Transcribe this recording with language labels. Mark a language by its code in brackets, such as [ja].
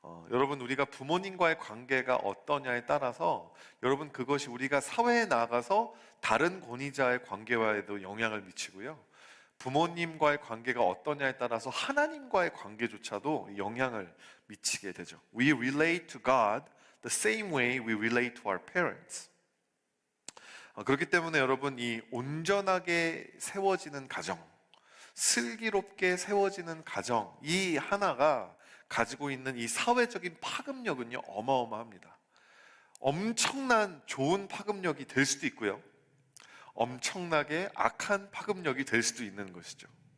[ko] 여러분, 우리가 부모님과의 관계가 어떠냐에 따라서 여러분 그것이 우리가 사회에 나가서 다른 권위자의 관계와에도 영향을 미치고요, 부모님과의 관계가 어떠냐에 따라서 하나님과의 관계조차도 영향을 미치게 되죠. [en] We relate to God the same way we relate to our parents. [ko] 그렇기 때문에 여러분, 이 온전하게 세워지는 가정, 슬기롭게 세워지는 가정, 이 하나가 가지고 있는 이 사회적인 파급력은요 어마어마합니다. 엄청난 좋은 파급력이 될 수도 있고요, 엄청나게 악한 파급력이 될 수도 있는 것이죠.